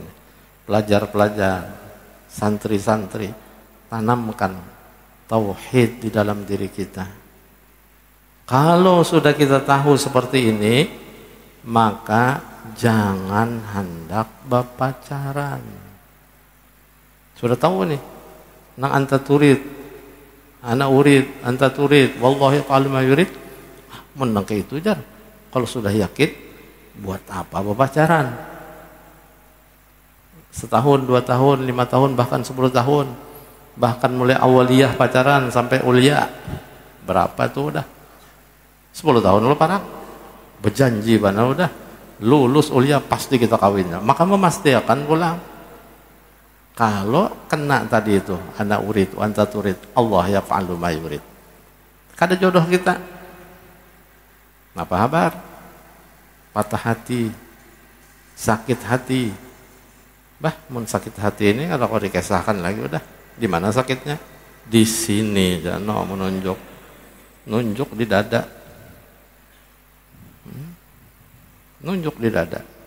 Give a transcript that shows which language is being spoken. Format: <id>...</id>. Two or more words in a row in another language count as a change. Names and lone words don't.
<bjn>Pelajar-pelajar, santri-santri, tanamkan tauhid di dalam diri kita. Kalau sudah kita tahu seperti ini, maka jangan hendak berpacaran. Sudah tahu nih, nang</bjn> <ar>أنت تريد، أنا أريد، أنت تريد, والله يفعل ما يريد.</ar> <bjn>Menang ke itu jar. Kalau sudah yakin, buat apa berpacaran? Setahun, 2 tahun, 5 tahun, bahkan 10 tahun. Bahkan mulai awaliyah pacaran sampai ulia. Berapa tuh udah? 10 tahun lu parang. Berjanji bana udah. Lulus ulia pasti kita kawinnya. Maka memastikan pulang. Kalau kena tadi itu,</bjn> <ar>أنا أريد، أنت تريد، الله يفعل ما يريد.</ar> <bjn>Kada jodoh kita. Apa kabar? Patah hati, sakit hati. Bah, mun sakit hati ini kalau kau dikesahkan lagi udah. Di mana sakitnya? Di sini, jangan menunjuk, nunjuk di dada, nunjuk di dada.</bjn>